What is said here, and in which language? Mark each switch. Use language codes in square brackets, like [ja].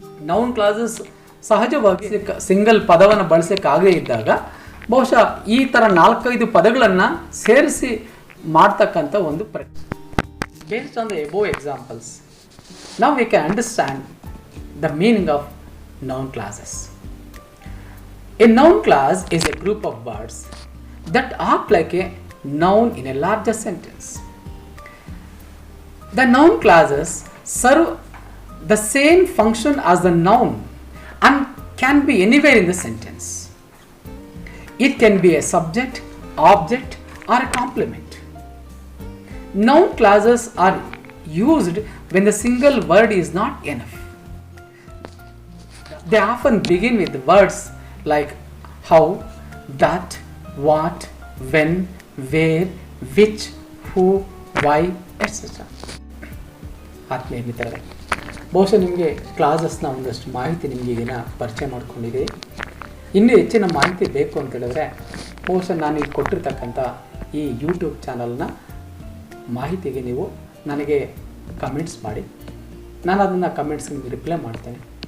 [kn] Noun classes ಸಹಜವಾಗಿ single ಪದವನ್ನು ಬಳಸೋಕ್ಕಾಗದೇ ಇದ್ದಾಗ ಬಹುಶಃ ಈ ಥರ 4-5 ಪದಗಳನ್ನು ಸೇರಿಸಿ ಮಾಡ್ತಕ್ಕಂಥ ಒಂದು ಪ್ರಕ್ರಿಯೆ. [en] Based on the above examples, ನಾವು we can understand the meaning of noun classes. A noun class is a group of words that act like a noun in a larger sentence. The noun classes serve the same function as the noun and can be anywhere in the sentence. It can be a subject, object, or a complement. Noun classes are used when the single word is not enough. They often begin with words like how, that, what, when, where, which, who, why, etc. [kn] ಆತ್ಮೀಯ ಮಿತ್ರರೇ, ಬಹುಶಃ ನಿಮಗೆ ಕ್ಲಾಸಸ್ನ ಒಂದಷ್ಟು ಮಾಹಿತಿ ನಿಮಗೆ ಈಗಿನ ಪರಿಚಯ ಮಾಡ್ಕೊಂಡಿದೆ. ಇನ್ನೂ ಹೆಚ್ಚಿನ ಮಾಹಿತಿ ಬೇಕು ಅಂತ ಹೇಳಿದ್ರೆ ಬಹುಶಃ ನಾನು ಈಗ ಕೊಟ್ಟಿರ್ತಕ್ಕಂಥ ಈ ಯೂಟ್ಯೂಬ್ ಚಾನಲ್ನ ಮಾಹಿತಿಗೆ ನೀವು ನನಗೆ ಕಮೆಂಟ್ಸ್ ಮಾಡಿ, ನಾನು ಅದನ್ನು ಕಮೆಂಟ್ಸ್ಗೆ ನಿಮಗೆ ರಿಪ್ಲೈ ಮಾಡ್ತೇನೆ.